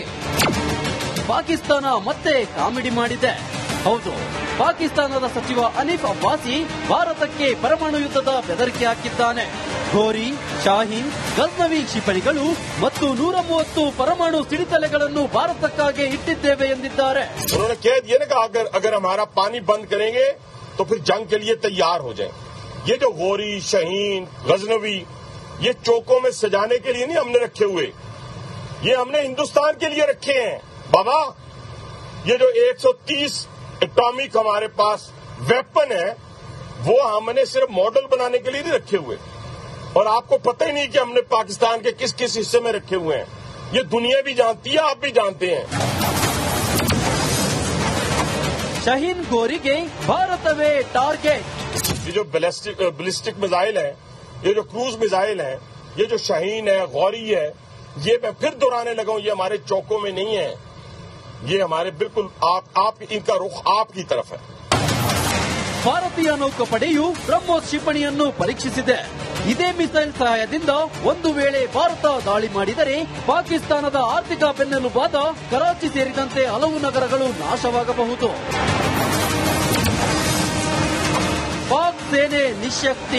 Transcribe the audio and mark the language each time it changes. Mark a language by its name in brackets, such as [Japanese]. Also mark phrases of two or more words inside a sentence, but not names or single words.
[Kannada] ಪಾಕಿಸ್ತಾನ ಮತ್ತೆ ಕಾಮಿಡಿ ಮಾಡಿದೆ. ಹೌದು, ಪಾಕಿಸ್ತಾನದ ಸಚಿವ ಹನೀಫ್ ಅಬ್ಬಾಸಿ ಭಾರತಕ್ಕೆ ಪರಮಾಣು ಯುದ್ಧದ ಬೆದರಿಕೆ ಹಾಕಿದ್ದಾನೆ. ಘೋರಿ, ಶಾಹೀನ್, ಗಜ್ನವಿ ಕ್ಷಿಪಣಿಗಳು ಮತ್ತು 130 ಪರಮಾಣು ಸಿಡಿತಲೆಗಳನ್ನು ಭಾರತಕ್ಕಾಗಿ ಇಟ್ಟಿದ್ದೇವೆ ಎಂದಿದ್ದಾರೆ. [Urdu] اگر ہمارا پانی بند کریں گے تو پھر جنگ کے لیے تیار ہو جائے. یہ جو غوری، شاہین، غزنوی، یہ چوکوں میں سجانے کے لیے نہیں ہم نے رکھے ہوئے، یہ ہم نے ہندوستان کے لیے رکھے ہیں بابا. یہ جو 130 ایٹمک ہمارے پاس ویپن ہے وہ ہم نے صرف ماڈل بنانے کے لیے نہیں رکھے ہوئے، اور آپ کو پتا ہی نہیں کہ ہم نے پاکستان کے کس کس حصے میں رکھے ہوئے ہیں. یہ دنیا بھی جانتی ہے، آپ بھی جانتے ہیں. [Kannada] ಶಹೀನ್ ಗೋರಿಗೆ ಭಾರತವೇ ಟಾರ್ಗೆಟ್. [Urdu] یہ جو [English] ballistic missile [Urdu] ہے، یہ جو [English] cruise missile [Urdu] ہے، یہ جو شاہین ہے، غوری ہے، یہ میں پھر دہرانے لگا ہوں، یہ ہمارے چوکوں میں نہیں ہے، یہ ہمارے بالکل آپ ان کا رخ آپ کی طرف ہے. [Kannada] ಭಾರತೀಯ ನೌಕಾಪಡೆಯು ಬ್ರಹ್ಮೋಸ್ ಕ್ಷಿಪಣಿಯನ್ನು ಪರೀಕ್ಷಿಸಿದೆ. ಇದೇ ಮಿಸೈಲ್ ಸಹಾಯದಿಂದ ಒಂದು ವೇಳೆ ಭಾರತ ದಾಳಿ ಮಾಡಿದರೆ ಪಾಕಿಸ್ತಾನದ ಆರ್ಥಿಕ ಬೆನ್ನೆಲುಬಾದ ಕರಾಚಿ ಸೇರಿದಂತೆ ಹಲವು ನಗರಗಳು ನಾಶವಾಗಬಹುದು. ಪಾಕ್ ಸೇನೆ ನಿಶ್ಶಕ್ತಿ.